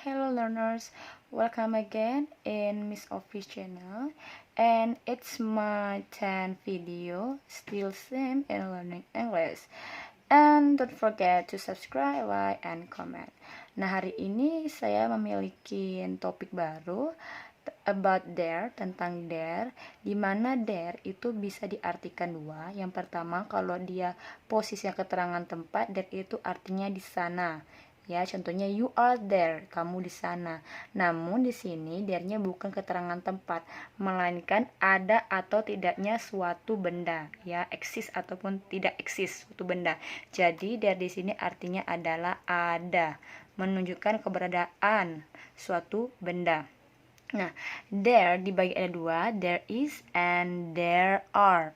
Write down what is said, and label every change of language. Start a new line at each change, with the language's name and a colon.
English: Hello learners, welcome again in Miss Office channel, and it's my 10th video, still same in learning English. And don't forget to subscribe, like, and comment.
Indonesian: Nah, hari ini saya memiliki topik baru
English: about there,
Indonesian: tentang there, di mana there itu bisa diartikan dua. Yang pertama, kalau dia posisinya keterangan tempat, there itu artinya di sana. Ya, contohnya
English: you are there,
Indonesian: kamu di sana. Namun di sini there-nya bukan keterangan tempat, melainkan ada atau tidaknya suatu benda, ya, eksis ataupun tidak eksis suatu benda. Jadi there di sini artinya adalah ada, menunjukkan keberadaan suatu benda. Nah, there dibagi ada dua,
English: there is and there are.